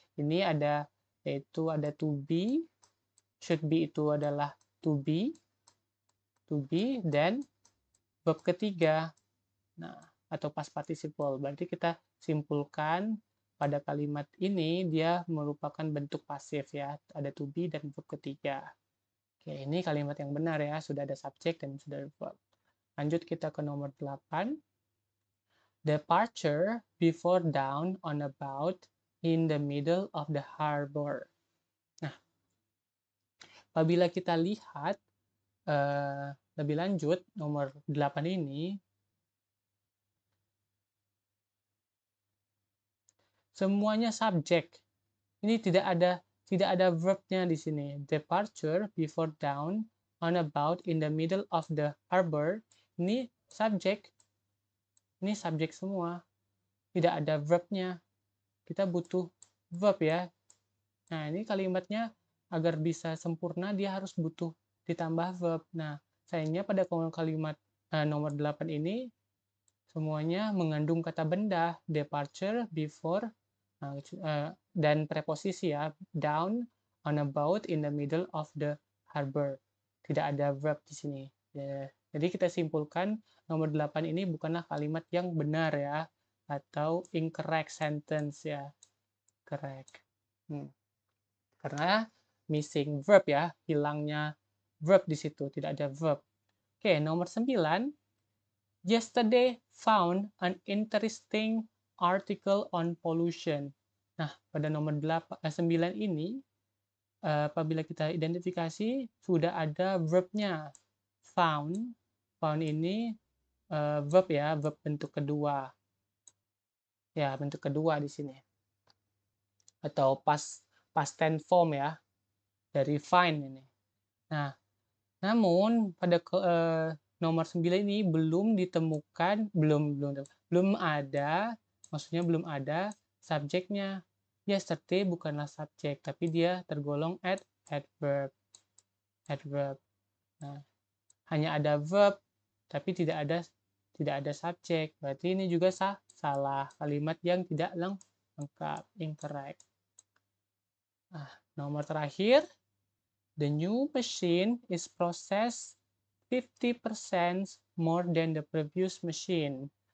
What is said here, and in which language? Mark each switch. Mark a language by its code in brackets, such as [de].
[id] Ini ada yaitu ada to be, should be itu adalah to be dan verb ketiga. Nah, atau past participle. Berarti kita simpulkan pada kalimat ini dia merupakan bentuk pasif ya. Ada to be dan verb ketiga. Oke, ini kalimat yang benar ya. Sudah ada subjek dan sudah ada verb. Lanjut kita ke nomor 8. [en] Departure before dawn on about in the middle of the harbor. [id] Nah, apabila kita lihat lebih lanjut nomor 8 ini, semuanya subjek. Ini tidak ada verbnya di sini. [en] Departure before dawn on about in the middle of the harbor. [id] Ini subjek. Ini subjek semua. Tidak ada verbnya. Kita butuh verb ya. Nah, ini kalimatnya agar bisa sempurna dia harus butuh ditambah verb. Nah, sayangnya pada kalimat nomor 8 ini semuanya mengandung kata benda. Departure, before, dan preposisi ya, down, on about, in the middle of the harbor. Tidak ada verb di sini. Jadi kita simpulkan nomor 8 ini bukanlah kalimat yang benar ya, atau [en] incorrect sentence [id] ya. Correct. Karena missing verb ya, hilangnya verb di situ, tidak ada verb. Oke, nomor 9. [en] Yesterday found an interesting article on pollution. [id] Nah, pada nomor 9 ini, apabila kita identifikasi, sudah ada verbnya. Found. Found ini verb ya, verb bentuk kedua. Ya, bentuk kedua di sini. Atau past tense form ya, dari find ini. Nah, namun pada nomor 9 ini belum ditemukan, belum ada, maksudnya belum ada subjeknya. Yesterday bukanlah subjek, tapi dia tergolong adverb. Nah, hanya ada verb, tapi tidak ada subjek. Berarti ini juga salah, kalimat yang tidak lengkap, incorrect. Nah, nomor terakhir, [en] the new machine is processed 50% more than the previous machine.